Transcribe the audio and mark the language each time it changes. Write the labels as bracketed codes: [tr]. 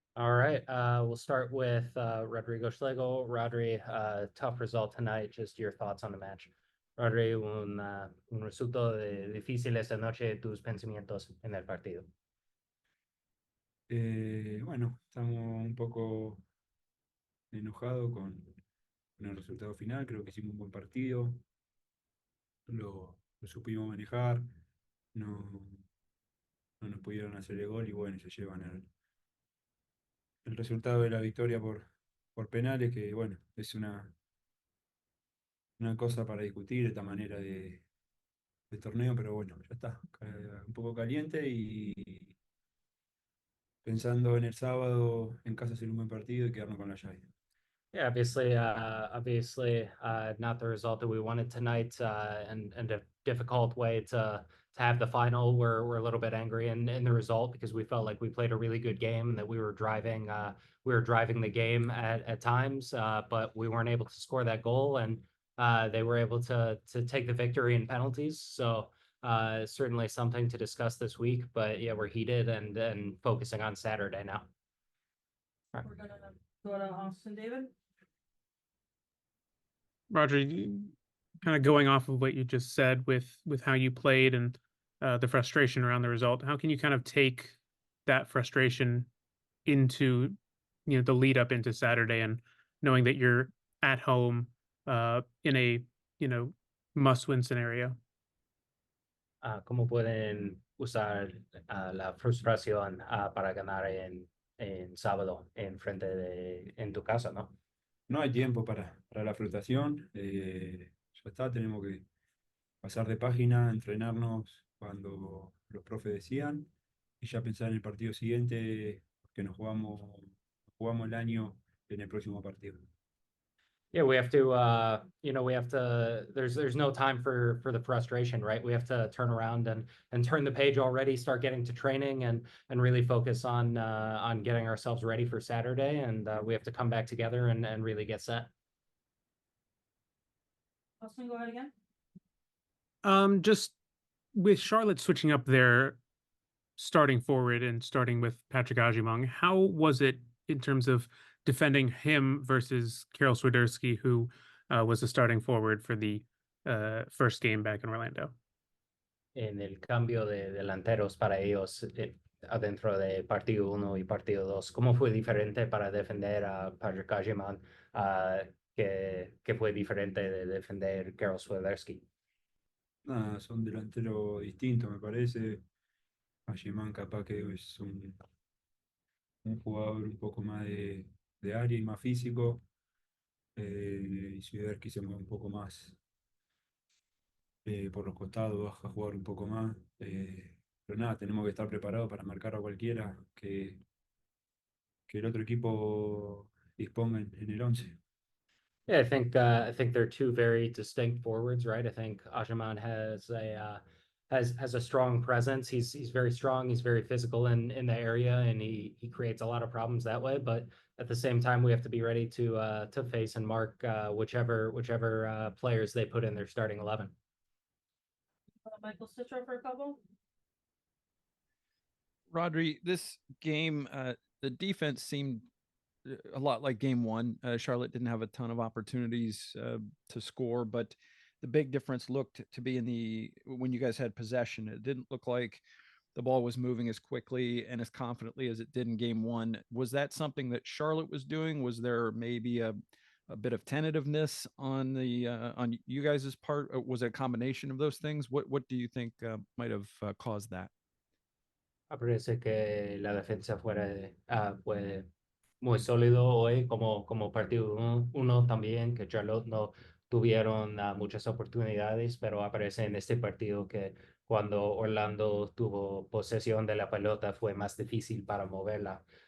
[en] All right, we'll start with Rodrigo Schlegel. Rodri, tough result tonight. Just your thoughts on the match. [es] Rodri, un resultado difícil esta noche. Tus pensamientos en el partido. Bueno, estamos un poco enojados con el resultado final. Creo que hicimos un buen partido, lo supimos manejar, no, no nos pudieron hacer el gol y bueno, se llevan el resultado de la victoria por penales, que bueno, es una cosa para discutir esta manera de torneo, pero bueno, ya está, un poco caliente y pensando en el sábado en casa hacer un buen partido y quedarnos con la llave. [en] Yeah, obviously, not the result that we wanted tonight, and a difficult way to have the final. We're a little bit angry in the result because we felt like we played a really good game and that we were driving the game at times, but we weren't able to score that goal, and they were able to take the victory in penalties. So certainly something to discuss this week. But yeah, we're heated and focusing on Saturday now. We're gonna go to Austin, David. Roger, kind of going off of what you just said with how you played and the frustration around the result, how can you kind of take that frustration into the lead up into Saturday and knowing that you're at home in a you know must win scenario? [es] Cómo pueden usar la frustración para ganar en sábado en tu casa, ¿no? No hay tiempo para la frustración, ya está, tenemos que pasar de página, entrenarnos cuando los profes decían y ya pensar en el partido siguiente, que jugamos el año en el próximo partido. [en] Yeah, we have to, there's no time for the frustration, right? We have to turn around and turn the page already, start getting to training and really focus on getting ourselves ready for Saturday. And we have to come back together and really get set. Austin, go ahead again. Just with Charlotte switching up their starting forward and starting with Patrick Ajimong, how was it in terms of defending him versus Karol Swiderski, who was the starting forward for the first game back in Orlando? [es] En el cambio de delanteros para ellos adentro de partido uno y partido dos. ¿Cómo fue diferente para defender a Patrick Kajiman, que fue diferente de defender Karol Swiderski? Nada, son delanteros distintos, me parece. Allemán capaz que es un jugador un poco más de área y más físico. Y Swiderski se mueve un poco más por los costados, baja a jugar un poco más. Pero nada, tenemos que estar preparados para marcar a cualquiera que el otro equipo disponga en el 11. [en] Yeah, I think they're two very distinct forwards, right? I think Ajaman has a strong presence. He's very strong. He's very physical in the area, and he creates a lot of problems that way. But at the same time, we have to be ready to face and mark whichever players they put in their starting 11. Michael Citro for a couple. Rodri, this game, the defense seemed a lot like game one. Charlotte didn't have a ton of opportunities to score, but the big difference looked to be in the when you guys had possession. It didn't look like the ball was moving as quickly and as confidently as it did in game one. Was that something that Charlotte was doing? Was there maybe a bit of tentativeness on you guys' part? Or was it a combination of those things? What do you think might have caused that? [es] Parece que la defensa fue muy sólido hoy como partido uno también, que Charlotte no tuvieron muchas oportunidades, pero aparece en este partido que cuando Orlando tuvo posesión de la pelota fue más difícil para moverla.